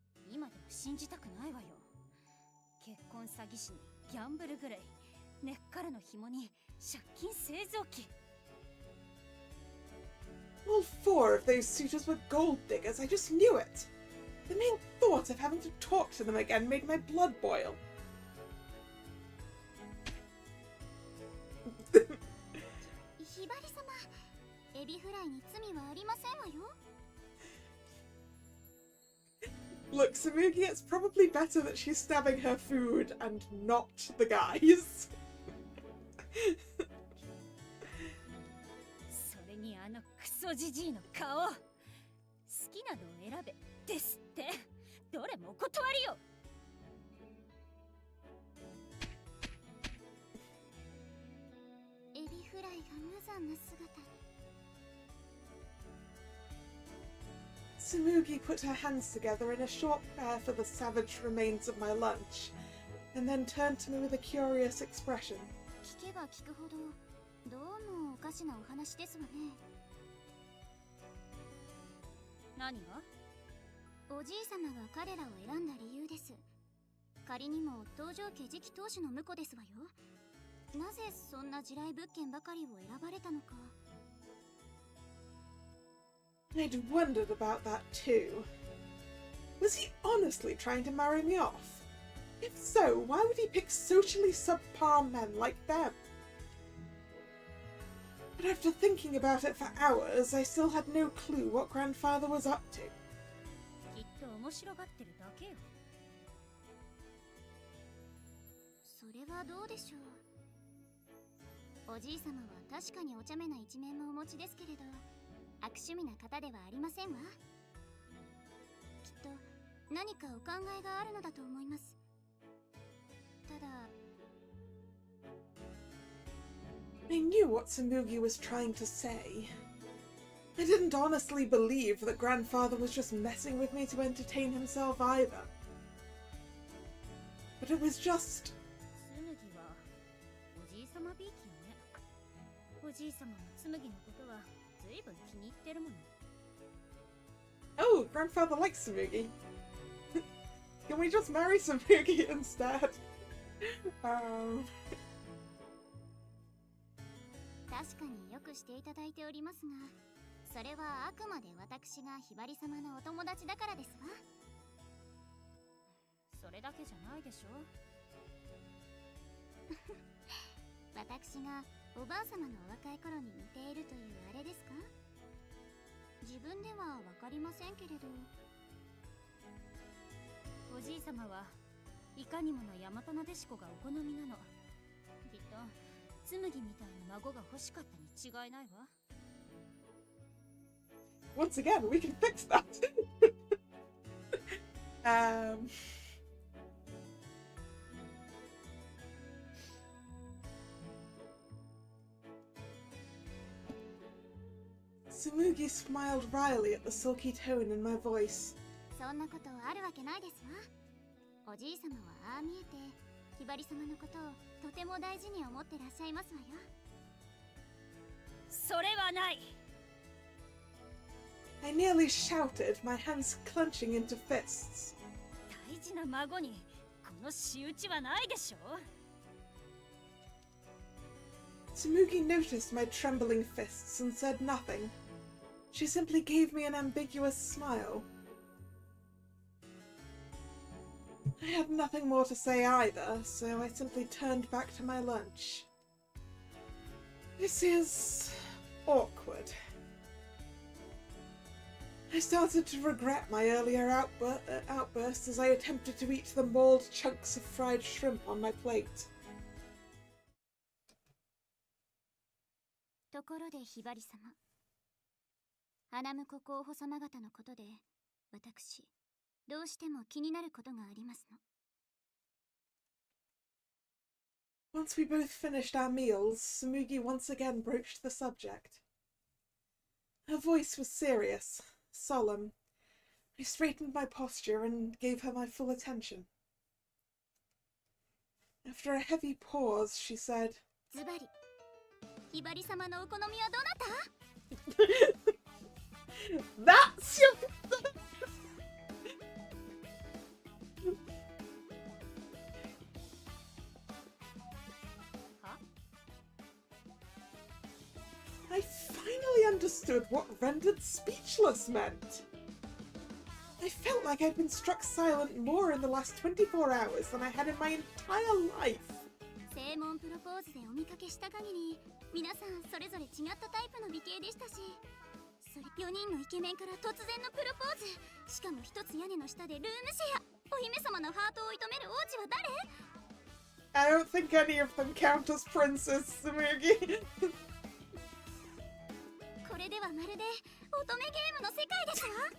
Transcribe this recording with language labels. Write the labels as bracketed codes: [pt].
[ja] 今でも信じたくないわよ。結婚詐欺師にギャンブルぐらい、根っからの紐に借金製造機。 [en] All four of those suitors were gold diggers, I just knew it. The mere thought of having to talk to them again made my blood boil. [ja] ひばり様、エビフライに罪はありませんわよ。 [en] Look, Samugi, it's probably better that she's stabbing her food and not the guys. [ja] それにあのクソジジイの顔。好きなのを選べですって。どれもお断りよ。エビフライが無残な姿に。 [en] Samugi put her hands together in a short prayer for the savage remains of my lunch, and then turned to me with a curious expression. [ja] 聞けば聞くほど、どうもおかしなお話ですわね。何が？おじい様が彼らを選んだ理由です。仮にも東条家次期当主の婿ですわよ。なぜそんな地雷物件ばかりを選ばれたのか。 [en] I'd wondered about that too. Was he honestly trying to marry me off? If so, why would he pick socially subpar men like them? But after thinking about it for hours, I still had no clue what grandfather was up to. [ja] きっと面白がってるだけよ。それはどうでしょう。おじい様は確かにお茶目な一面もお持ちですけれど、悪趣味な方ではありませんわ。きっと何かお考えがあるのだと思います。ただ、 [en] I knew what Samugi was trying to say. I didn't honestly believe that grandfather was just messing with me to entertain himself either. But it was just... [ja] 紬はおじい様びいきよね。おじい様も紬のことはずいぶん気に入ってるもの。 [en] Oh, grandfather likes Samugi. Can we just marry Samugi instead? [ja] 確かによくしていただいておりますが、それはあくまで私がひばり様のお友達だからですわ。それだけじゃないでしょ。私がおばあ様のお若い頃に似ているというあれですか？自分ではわかりませんけれど。おじい様はいかにもの大和なでしこがお好みなの。きっと紬みたいな孫が欲しかったに違いないわ。 [en] Once again, we can fix that. Tsumugi smiled wryly at the sulky tone in my voice. [ja] そんなことあるわけないですわ。おじい様はああ見えて、ひばり様のことをとても大事に思ってらっしゃいますわよ。それはない。 [en] I nearly shouted, my hands clenching into fists. [ja] 大事な孫にこの仕打ちはないでしょ。 [en] Tsumugi noticed my trembling fists and said nothing. She simply gave me an ambiguous smile. I had nothing more to say either, so I simply turned back to my lunch. This is awkward. I started to regret my earlier outburst as I attempted to eat the mauled chunks of fried shrimp on my plate. [ja] ところでひばり様、花婿候補様方のことで私どうしても気になることがありますの。 [en] Once we both finished our meals, Tsumugi once again broached the subject. Her voice was serious, solemn. I straightened my posture and gave her my full attention. After a heavy pause, she said, [ja] ズバリ、ひばり様のお好みはどなた？ [en] That's your... I finally understood what rendered speechless meant. I felt like I'd been struck silent more in the last 24 hours than I had in my entire life. [ja] 正門プロポーズでお見かけした限り、皆さんそれぞれ違ったタイプの美形でしたし、それ4人のイケメンから突然のプロポーズ、しかも一つ屋根の下でルームシェア。お姫様のハートを射止める王子は誰？ [en] I don't think any of them count as princes, Tsumugi. [ja] これではまるで乙女ゲームの世界ですわ。